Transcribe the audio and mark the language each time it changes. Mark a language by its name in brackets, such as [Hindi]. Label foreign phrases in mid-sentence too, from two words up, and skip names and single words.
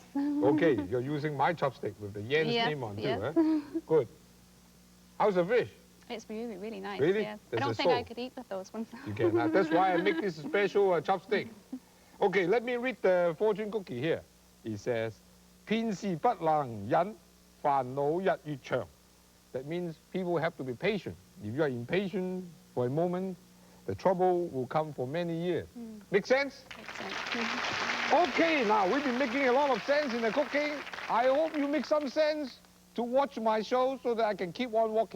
[English] Okay, you're using my chopstick with the Yan's name on too, eh? Good. How's the fish? It's really, really nice. Really? Yeah. I There's don't a think I soul. could eat with those ones. You cannot. That's why I make this special chopstick. Okay, let me read the fortune cookie here. It says, [Chinese] 偏事不能忍，煩惱日越長. [English] That means people have to be patient. If you are impatient for a moment, the trouble will come for many years. Make sense? Makes sense. Okay, now we've been making a lot of sense in the cooking. I hope you make some sense to watch my show so that I can keep on walking.